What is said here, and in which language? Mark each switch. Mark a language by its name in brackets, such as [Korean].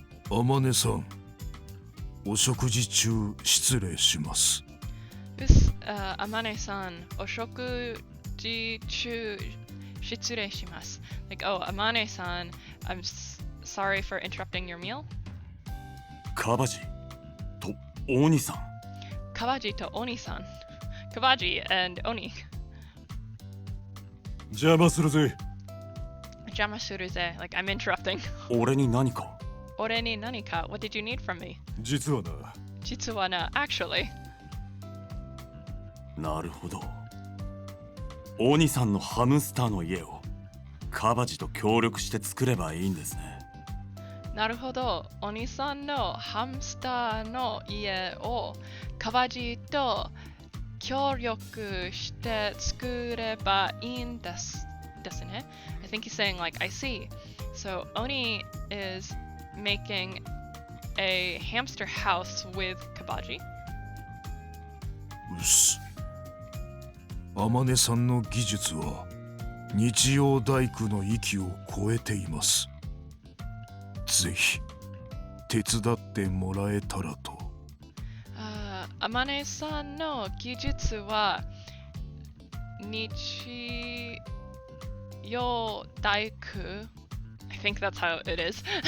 [Japanese] 天音さん、お食事中失礼します。 Amane-san, お食事中失礼します. [English] Like, oh, Amane-san, I'm sorry for interrupting your meal. [Japanese] カバジとオニさん。 Kabaji to Oni-san. Kabaji and Oni. 邪魔するぜ。 Jamasuruze. [English] Like, I'm interrupting. [Japanese] 俺に何か。 Ore ni nanika? [English] What did you need from me? [Japanese] 実はな。実はな, actually. なるほど。オニさんのハムスターの家をカバジと協力して作ればいいんですね。なるほど。 Oni-sanのハムスターの家をカバジと協力して作ればいいんですね。 [English] I think he's saying like, I see. So Oni is making a hamster house with Kabaji. [Japanese] うっす。天音さんの技術は日曜大工の域を超えています。ぜひ手伝ってもらえたらと。 Amane-sanの技術は日曜大工 [English] I think that's how it is.